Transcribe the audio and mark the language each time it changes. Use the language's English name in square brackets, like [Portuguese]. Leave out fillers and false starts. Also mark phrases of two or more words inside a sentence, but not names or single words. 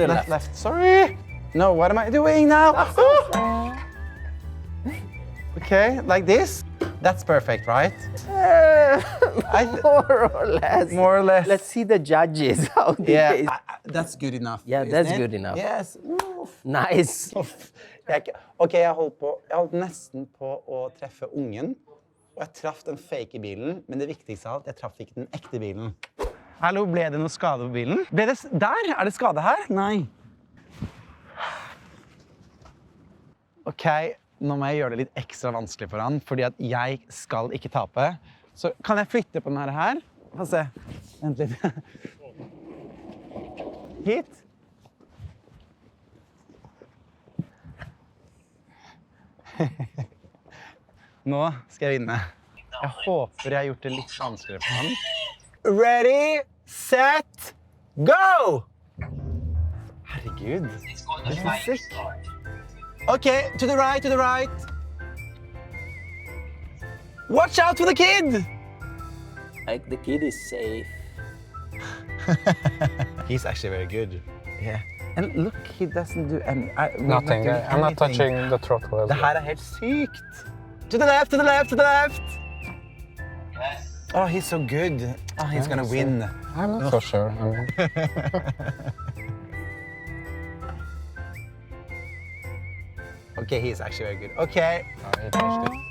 [English] left, left. Sorry. No, what am I doing now? Okay, like this. That's perfect, right? More or less. More or less. Let's see the judges. How they Yeah, that's good enough. Yeah, isn't that's it? good enough. Yes. Nice. [Norwegian] Ok, jeg holdt nesten på å treffe ungen, og jeg traff den fake bilen, men det viktigste av alt, jeg traff ikke den ekte bilen. Hallo, ble det noe skade på bilen? Der? Er det skade her? Nei. Ok, nå må jeg gjøre det litt ekstra vanskelig for han, fordi at jeg skal ikke tape. Så kan jeg flytte på denne her? Få se. Vent litt. Hit. Nå skal jeg vinne. Jeg håper jeg har gjort det litt vanskeligere for han. [English] Ready, set, go! Herregud, this is sick. Okay, to the right, to the right. Watch out for the kid! Like the kid is safe. He's actually very good. Yeah. And look, he doesn't do any... Nothing. I'm not touching the throttle as [Norwegian] Det [English] well. [Norwegian] her er helt sykt. [English] To the left, to the left, to the left! Oh, he's so good. Oh, he's gonna win. I'm not so sure. I mean, Okay, he's actually very good. Okay. he touched it.